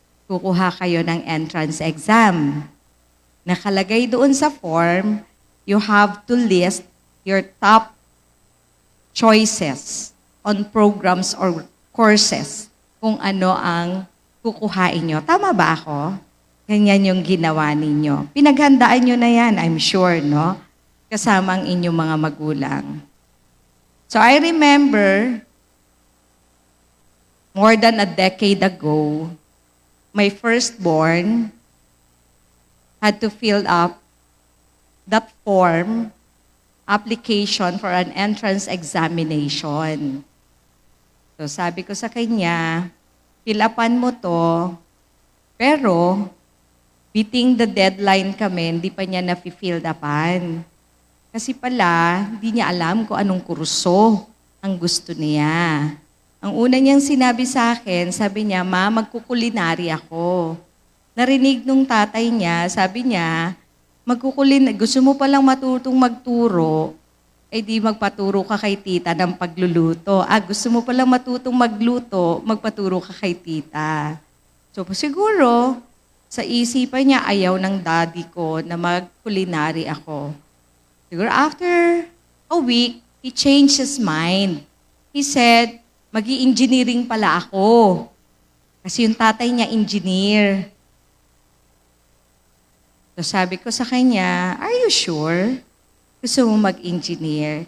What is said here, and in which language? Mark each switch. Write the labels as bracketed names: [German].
[Filipino] Kukuha kayo ng entrance exam. Nakalagay doon sa form, [English] you have to list your top choices on programs or courses [Filipino] kung ano ang kukuhain nyo. Tama ba ako? Ganyan yung ginawa ninyo. Pinaghandaan nyo na yan, [English] I'm sure, [Filipino] no? Kasama ang inyong mga magulang. [English] So I remember, more than a decade ago, my firstborn had to fill up that form, application for an entrance examination. [Filipino] So sabi ko sa kanya, fill upan mo to, pero [English] beating the deadline [Filipino] kami, hindi pa niya na-fill upan. Kasi pala, hindi niya alam kung anong kurso ang gusto niya. Ang una niyang sinabi sa akin, sabi niya, Ma, magkukulinary ako. Narinig nung tatay niya, sabi niya, gusto mo palang matutong magturo, eh di magpaturo ka kay tita ng pagluluto. Gusto mo palang matutong magluto, magpaturo ka kay tita. So siguro, sa isipan niya, ayaw ng daddy ko na mag-culinary ako. [English] Siguro after a week, he changed his mind. He said, [Filipino] magi-engineering pala ako. Kasi yung tatay niya, engineer. So sabi ko sa kanya, [English] are you sure? [Filipino] Gusto mo mag-engineer?